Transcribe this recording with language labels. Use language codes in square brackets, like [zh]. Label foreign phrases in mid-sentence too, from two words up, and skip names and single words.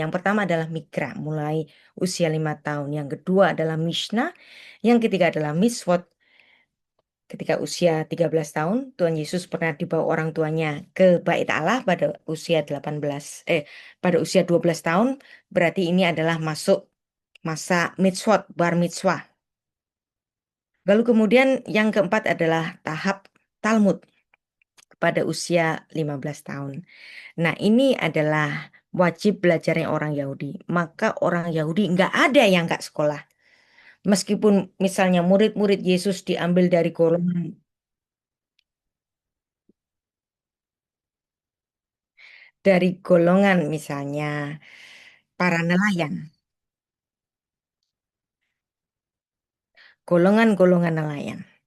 [id] Yang pertama adalah mikra, mulai usia 5 tahun. Yang kedua adalah Mishnah. Yang ketiga adalah Miswot. Ketika usia 13 tahun, Tuhan Yesus pernah dibawa orang tuanya ke Bait Allah pada usia 12 tahun. Berarti ini adalah masuk masa mitzvot, [he] בר מצווה. [id] Lalu kemudian yang keempat adalah tahap Talmud pada usia 15 tahun. Nah, ini adalah wajib belajarnya orang Yahudi. Maka orang Yahudi nggak ada yang nggak sekolah. Meskipun misalnya murid-murid Yesus diambil dari golongan misalnya para nelayan, golongan-golongan nelayan.